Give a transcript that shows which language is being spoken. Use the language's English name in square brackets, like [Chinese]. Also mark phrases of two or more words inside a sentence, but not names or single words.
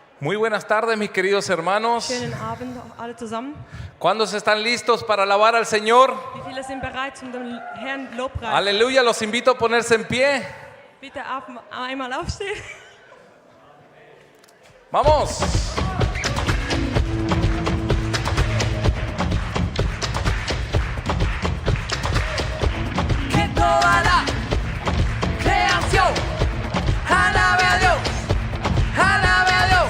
[Spanish] Muy buenas tardes, mis queridos hermanos. [German] Schönen Abend alle zusammen. [Spanish] ¿Cuántos están listos para alabar al Señor? [German] Wie viele sind bereit zum dem Herrn Lobpreis? [Spanish] Aleluya, los invito a ponerse en pie. [German] Bitte einmal aufstehen. [Spanish] Vamos. Que toda la creación alabe a Dios, alabe a Dios.